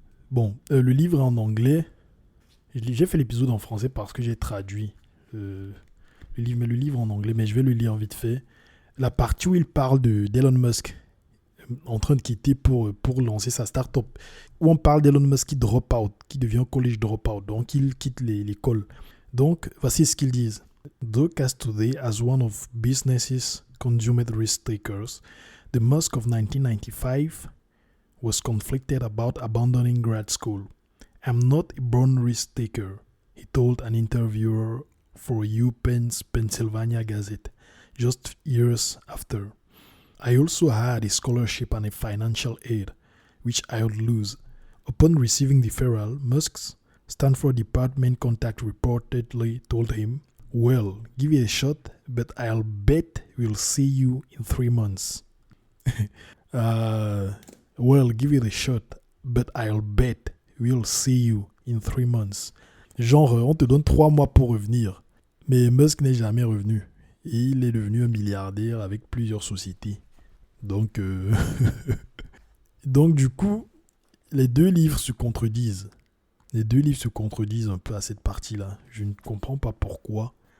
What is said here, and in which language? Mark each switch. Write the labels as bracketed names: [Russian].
[French] Bon, le livre est en anglais. J'ai fait l'épisode en français parce que j'ai traduit le livre en anglais, mais je vais le lire vite fait. La partie où il parle d'Elon Musk en train de quitter pour lancer sa start-up, où on parle d'Elon Musk qui drop out, qui devient [English] college drop out, [French] donc il quitte l'école. Donc, voici ce qu'ils disent. [English] Though cast today as one of business's consummate risk takers, the Musk of 1995 was conflicted about abandoning grad school. I'm not a born risk taker, he told an interviewer for UPenn's Pennsylvania Gazette, just years after. I also had a scholarship and a financial aid, which I would lose. Upon receiving the referral, Musk's Stanford department contact reportedly told him, well, give it a shot, but I'll bet we'll see you in 3 months. Well, give it a shot, but I'll bet we'll see you in 3 months. [French] Genre, on te donne 3 mois pour revenir. Mais Musk n'est jamais revenu. Et il est devenu un milliardaire avec plusieurs sociétés. Donc, donc du coup, les deux livres se contredisent. Un peu à cette partie-là. Je ne comprends pas pourquoi.